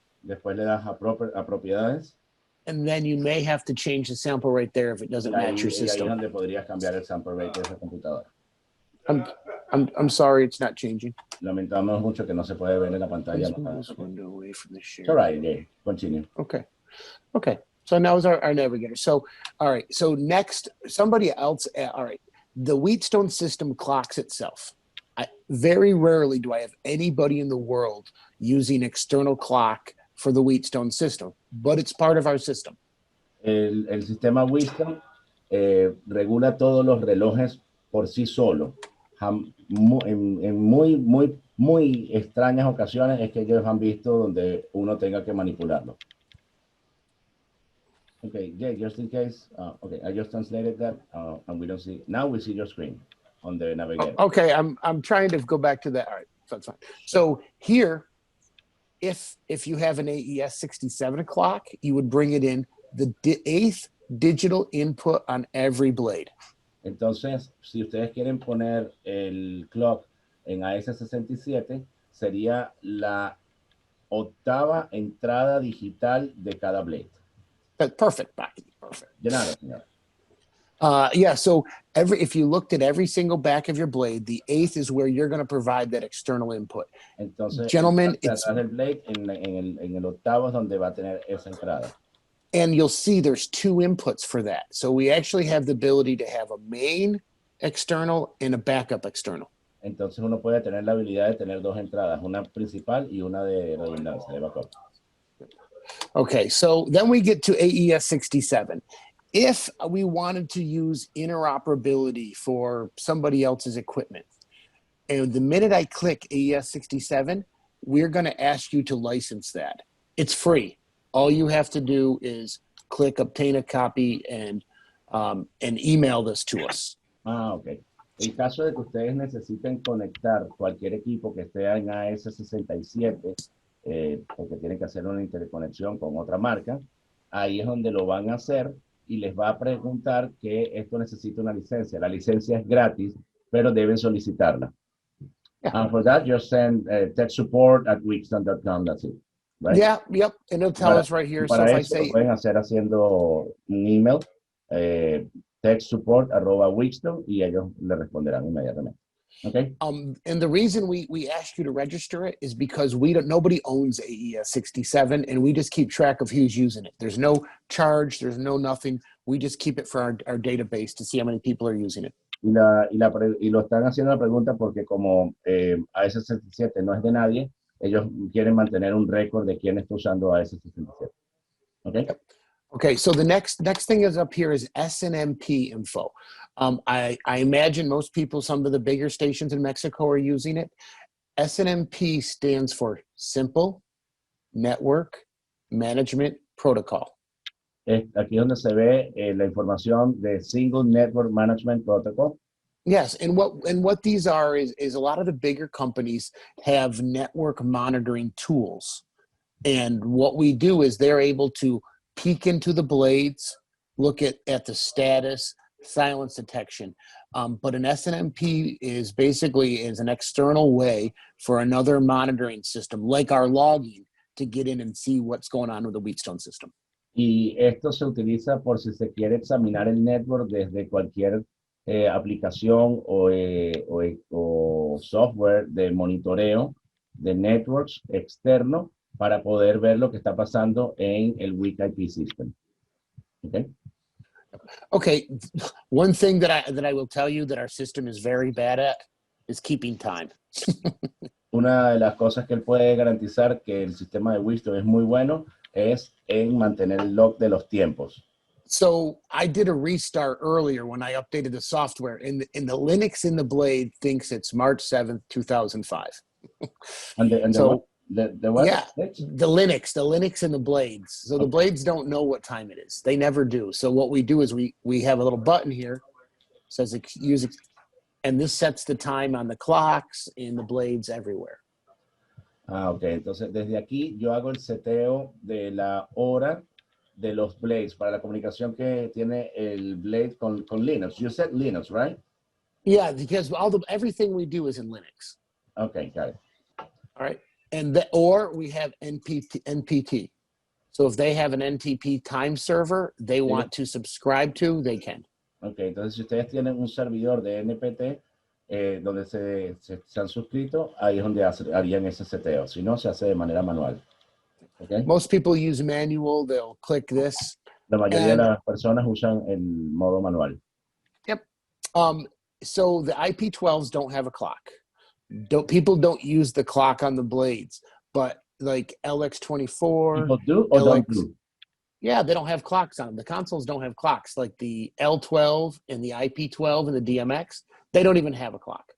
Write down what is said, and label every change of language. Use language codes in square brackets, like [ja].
[es] Después le das a propiedades. [en] And then you may have to change the sample rate there if it doesn't match your system. [es] Ahí es donde podrías cambiar el sample rate de esa computadora. [en] I'm sorry, it's not changing. [es] Lamentamos mucho que no se puede ver en la pantalla. [en] This window away from the share. All right, Jay, continue. Okay. So now is our navigator. So, all right. So next, somebody else. All right. The Wheatstone system clocks itself. Very rarely do I have anybody in the world using external clock for the Wheatstone system, but it's part of our system. [es] El sistema Wheatstone regula todos los relojes por sí solo. En muy extrañas ocasiones es que ellos han visto donde uno tenga que manipularlo. [en] Okay, yeah, just in case. Okay, I just translated that, and we don't see. Now we see your screen on the navigator. Okay, I'm trying to go back to that. All right, so that's fine. So here, if you have an AES 67 clock, you would bring it in the 8th digital input on every blade. Entonces, si ustedes quieren poner el clock en AES67, sería la 8ª entrada digital de cada blade. Perfect, Becky. Perfect. [es] De nada, señor. [en] Yeah, so if you looked at every single back of your blade, the 8th is where you're going to provide that external input. [es] Entonces, [en] gentlemen, it's [es] el blade en el 8º es donde va a tener esa entrada. [en] And you'll see there's 2 inputs for that. So we actually have the ability to have a main external and a backup external. [es] Entonces uno puede tener la habilidad de tener 2 entradas, una principal y una de redundancia, de backup. [en] Okay, so then we get to AES 67. If we wanted to use interoperability for somebody else's equipment, and the minute I click AES 67, we're going to ask you to license that. It's free. All you have to do is click obtain a copy and email this to us. Ok. [es] En caso de que ustedes necesiten conectar cualquier equipo que esté en AES67, porque tienen que hacer una interconexión con otra marca, ahí es donde lo van a hacer y les va a preguntar que esto necesita una licencia. La licencia es gratis, pero deben solicitarla. [en] Yeah. And for that, just send tech support at wheatstone.com, that's it. Right? Yeah, yep, and it'll tell us right here. [es] Para [en] so [es] eso lo pueden hacer haciendo un email techsupport@Wheatstone y ellos le responderán inmediatamente. Okay. [en] And the reason we asked you to register it is because nobody owns AES 67, and we just keep track of who's using it. There's no charge, there's no nothing. We just keep it for our database to see how many people are using it. [es] Y lo están haciendo la pregunta porque como AS67 no es de nadie, ellos quieren mantener un récord de quién está usando AS67. [en] Okay. Yep. Okay, so the next thing is up here is SNMP info. I imagine most people, some of the bigger stations in Mexico are using it. SNMP stands for Simple Network Management Protocol. [es] Aquí es donde se ve la información de Single Network Management Protocol. [en] Yes, and what these are is a lot of the bigger companies have network monitoring tools. And what we do is they're able to peek into the blades, look at the status, silence detection. But an SNMP is basically an external way for another monitoring system, like our logging, to get in and see what's going on with the Wheatstone system. [es] Y esto se utiliza por si se quiere examinar el network desde cualquier aplicación o software de monitoreo de networks externo para poder ver lo que está pasando en el Weak IP system. [en] Okay. Okay, one thing that I will tell you that our system is very bad at is keeping time. [es] Una de las cosas que él puede garantizar que el sistema de Wheatstone es muy bueno es en mantener el log de los tiempos. [en] So I did a restart earlier when I updated the software, and the Linux in the blade thinks it's March 7th, 2005. And so the what? Yeah, the Linux in the blades. So the blades don't know what time it is. They never do. So what we do is we have a little button here, says use, and this sets the time on the clocks and the blades everywhere. Ok. [es] Entonces desde aquí yo hago el seteo de la hora de los blades para la comunicación que tiene el blade con Linux. [en] You said Linux, right? Yeah, because everything we do is in Linux. Okay, got it. All right. Or we have NPT. So if they have an NTP time server they want to subscribe to, they can. [es] Okay, entonces si ustedes tienen un servidor de NPT donde se han suscrito, ahí es donde harían ese seteo. Si no, se hace de manera manual. [en] Okay. Most people use manual. They'll click this. [es] La mayoría de las personas usan el modo manual. [en] Yep. So the IP12s don't have a clock. People don't use the clock on the blades, but like LX24. People do or don't do? Yeah, they don't have clocks on them. The consoles don't have clocks. Like the L12 and the IP12 and the DMX, they don't even have a clock.